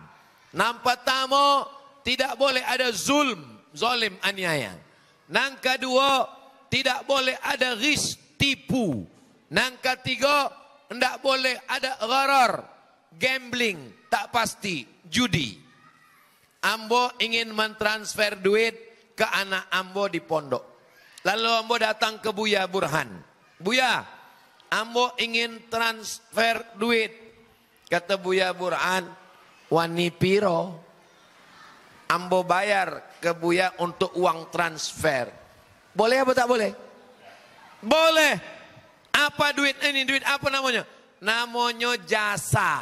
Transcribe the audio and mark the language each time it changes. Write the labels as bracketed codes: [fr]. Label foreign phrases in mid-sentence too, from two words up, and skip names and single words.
[id] Yang pertama, tidak boleh ada zalim aniaya. Yang kedua, tidak boleh ada ghis, tipu. Yang ketiga, tidak boleh ada gharar, gambling, tak pasti, judi. [min] Ambo ingin mentransfer duit ke anak ambo di pondok. Lalu ambo datang ke Buya Burhan. Buya, ambo ingin transfer duit. [id] Kata Buya Burhan, [jv] wani piro? [min] Ambo bayar ke Buya untuk uang transfer. [id] Boleh apa tak boleh? Boleh. Apa duit ini? Duit apa namanya? Namanya jasa.